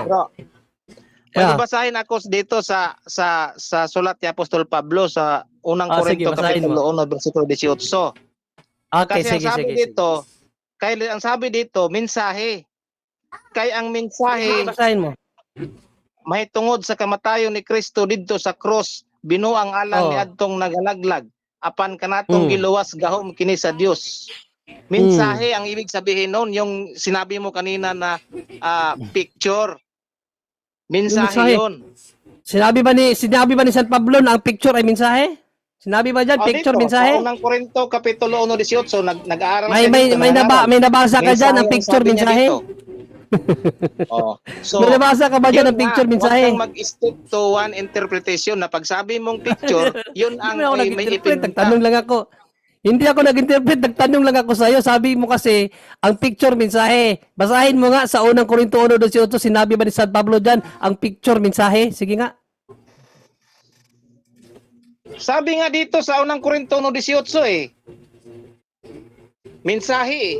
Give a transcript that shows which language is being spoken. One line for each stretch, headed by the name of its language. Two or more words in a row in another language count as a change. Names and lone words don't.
Filipino: bro. May Yeah. babasahin ako dito sa sulat ni Apostol Pablo sa unang Sige, Korinto basahin mo. kapitulo 1 bersikulo 18. Okay, Kasi sige, ang sabi sige. dito, ang sabi dito, mensahe.
Cebuano: Kay ang mensahe
Filipino: Basahin mo.
Cebuano: may tungod sa kamatayon ni Kristo didto sa cross, binuang alang Oh. ni adtong nagalaglag apan kanatong giluwas gahom kini sa Dios.
Filipino: Mensahe ang ibig sabihin noon, yung sinabi mo kanina na picture. Mensahe mensahe. 'yon. Sinabi ba ni San Pablo na ang picture ay mensahe? Sinabi ba diyan picture Dito, mensahe? Sa unang Korinto kapitulo 1:18 nag-aaral May siya dito, may nabasa ka diyan ang Mensahe picture sabi niya mensahe? dito. Oh. So, May nabasa ka ba diyan yun ang picture nga, mensahe? Huwag kang mag-
English: stick to one interpretation
Filipino: na pag sabi mong picture, yun ang Hindi ako may nag-interpret, ipinta. nagtanong lang ako. Hindi ako nag-interpret, nagtanong lang ako sa iyo. Sabi mo kasi, ang picture mensahe. Basahin mo nga sa unang Korinto 1:18, sinabi ba ni San Pablo diyan, ang picture mensahe? Sige nga. Sabi nga dito sa unang Korinto 1:18 Mensahe eh.